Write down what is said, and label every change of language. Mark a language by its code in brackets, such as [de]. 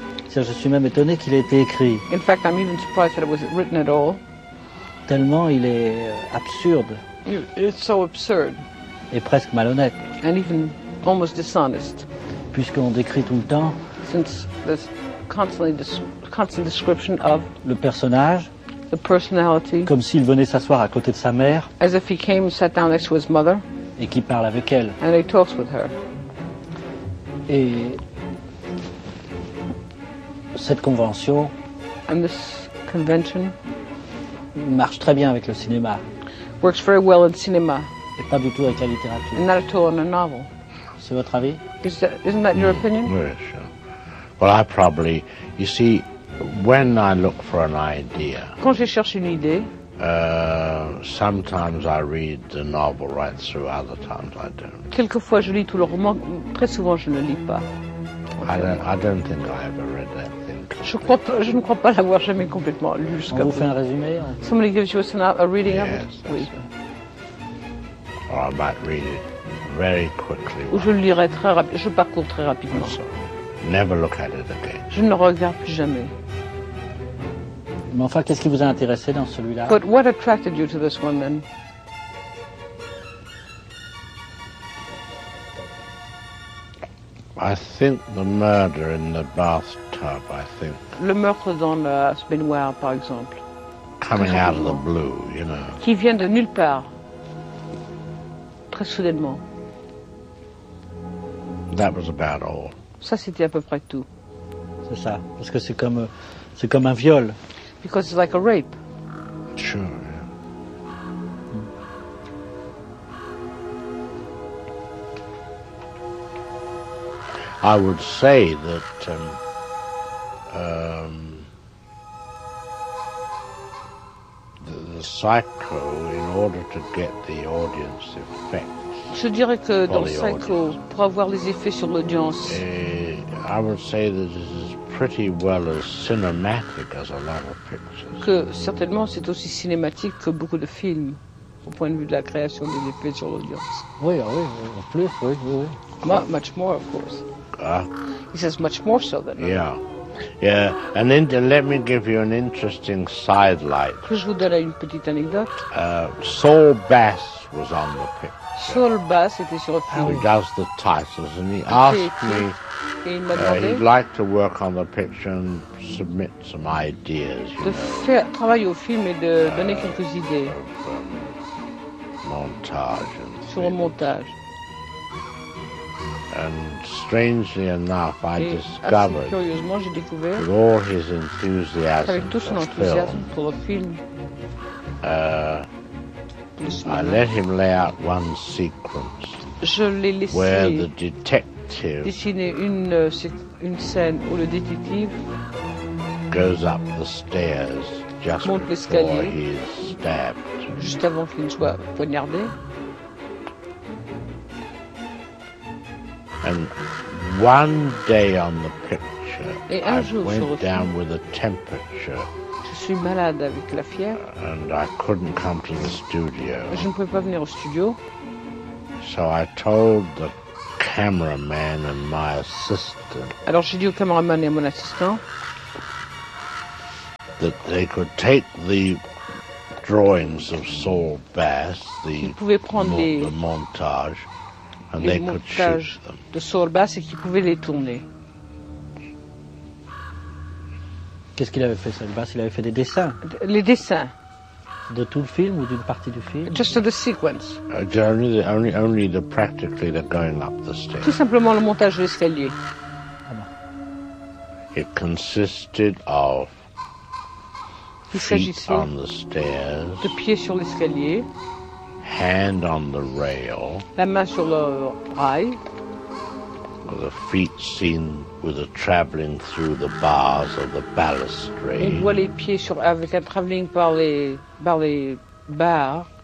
[fr] Je suis même étonné qu'il ait été écrit. [en] In fact, I'm even surprised that it was written at all. [fr] Tellement il est absurde. [en] It's so absurd. [fr] Et presque malhonnête. [en] And even almost dishonest. [fr] Puisqu'on décrit tout le temps. [en] Since there's constantly constant description of [fr] le personnage. [en] The personality. [fr] Comme s'il venait s'asseoir à côté de sa mère. [en] As if he came and sat down next to his mother. [fr] Et qu'il parle avec elle. [en] And he talks with her. [fr] Et cette convention. [en] And this convention. [fr] Marche très bien avec le cinéma. [en] Works very well in cinema. [fr] Et pas du tout avec la littérature. [en] And not at all in a novel. [fr] C'est votre avis? [en] Isn't that your opinion? Yes, sure. Well, I probably, you see, when I look for an idea. [fr] Quand je cherche une idée. [en] Sometimes I read the novel right through, other times I don't. [fr] Quelquefois je lis tout le roman, très souvent je ne lis pas. [en] I don't think I ever read that. [fr] Je ne crois pas l'avoir jamais complètement lu jusqu'à. On vous fait un résumé. [en] Somebody gives you a reading of it. Oui. Or I might read it very quickly. [fr] Ou je le lirai très rapidement. Je parcours très rapidement. [en] Never look at it again. [fr] Je ne regarde plus jamais. Mais enfin, qu'est-ce qui vous a intéressé dans celui-là? [en] But what attracted you to this one then? I think the murder in the bathtub, I think. [fr] Le meurtre dans la baignoire, par exemple. [en] Coming out of the blue, you know. [fr] Qui vient de nulle part. Très soudainement. [en] That was about all. [fr] Ça, c'était à peu près tout. C'est ça. Parce que c'est comme un viol. [en] Because it's like a rape. Sure. I would say that the psycho, in order to get the audience effect. [fr] Je dirais que dans le psycho, pour avoir les effets sur l'audience. [en] I would say that it is pretty well as cinematic as a lot of pictures. [fr] Que certainement c'est aussi cinématique que beaucoup de films, au point de vue de la création des effets sur l'audience. Oui, oui, en plus, oui, oui. [en] Much more, of course. He says much more so than that. Yeah. Yeah. And let me give you an interesting sidelight. [fr] Je vous donnerai une petite anecdote. [en] Saul Bass was on the picture. [fr] Saul Bass était sur le film. [en] He does the titles and he asked me. He'd like to work on the picture and submit some ideas. [fr] De faire travail au film et de donner quelques idées. Montage. Sur le montage. [en] And strangely enough, I discovered, with all his enthusiasm for the film, I let him lay out one sequence [fr] je l'ai laissé [en] where the detective [fr] dessiner une scène où le détective [en] goes up the stairs just [fr] monte [en] before [fr] l'escalier [en] he is stabbed. [fr] Juste avant qu'il soit poignardé. [en] And one day on the picture, I went down with a temperature. [fr] Je suis malade avec la fièvre. [en] And I couldn't come to the studio. [fr] Je ne pouvais pas venir au studio. [en] So I told the cameraman and my assistant. [fr] Alors j'ai dit au cameraman et à mon assistant [en] that they could take the drawings of Saul Bass, the montage. And they could shoot them. [fr] De Saul Bass et qui pouvait les tourner. Qu'est-ce qu'il avait fait, Saul Bass? Il avait fait des dessins. Les dessins. De tout le film ou d'une partie du film? [en] Just the sequence. Only the practically the going up the stairs. [fr] Tout simplement le montage de l'escalier. [en] It consisted of feet on the stairs. [fr] De pieds sur l'escalier. [en] Hand on the rail. [fr] La main sur le rail. [en] With the feet seen with a traveling through the bars of the balustrade. [fr] On voit les pieds sur avec un traveling par les barres.